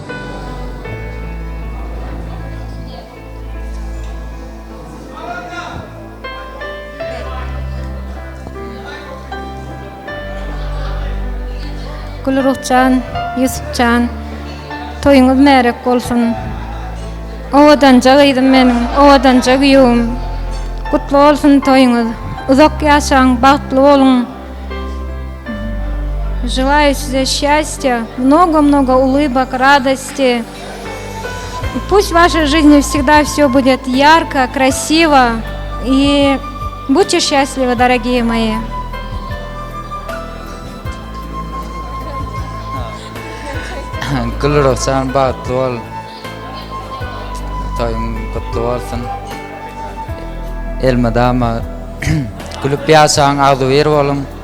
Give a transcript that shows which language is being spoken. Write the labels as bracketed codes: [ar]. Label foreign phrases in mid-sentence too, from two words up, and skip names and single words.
[tk] Gülruhcan, Yusupcan, toýuňyz merek bolsun. Owadanca gyýdym meniň, owadanca güýüm. Kutlu bolsun toýuňyz. Uzak ýaşaň, bagtly bolun. [ru] Желаю себе счастья, много-много улыбок, радости. И пусть в вашей жизни всегда все будет ярко, красиво. И будьте счастливы, дорогие мои. [tk] Gülruhcan bagtly bol. Toýuň kutly bolsun. Elmadama gülüp ýaşaň, agdywer bolun.